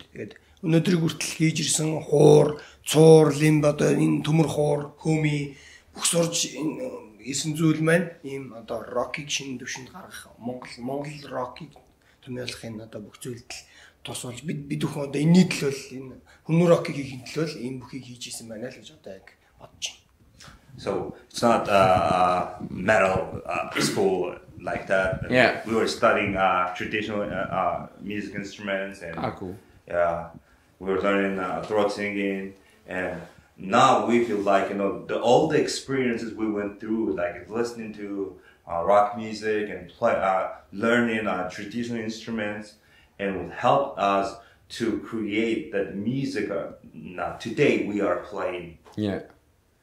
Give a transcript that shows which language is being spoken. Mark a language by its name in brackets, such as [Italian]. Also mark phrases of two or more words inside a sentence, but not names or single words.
[Mongolian] Тэгээд өнөөдрийг хүртэл хийж ирсэн хуур, цуур, лимб одоо энэ төмөр хуур, хөми бүх сурж исэн зүйл маань ийм одоо рокийг шинэ төвшөнд гаргах Монгол рокийг томьёолохын одоо бүх зүйлд тус болж бид бүхэн одоо энэний төлөө энэ хүмүүр рокийг хийхин төлөө ийм бүхийг хийж исэн байна л гэж одоо яг бодож байна. [English] So it's not metal school like that. Yeah. We were studying traditional music instruments and Cool. Yeah, we were learning throat singing, and now we feel like, you know, all the experiences we went through, like listening to rock music and learning traditional instruments, and would help us to create that music today we are playing.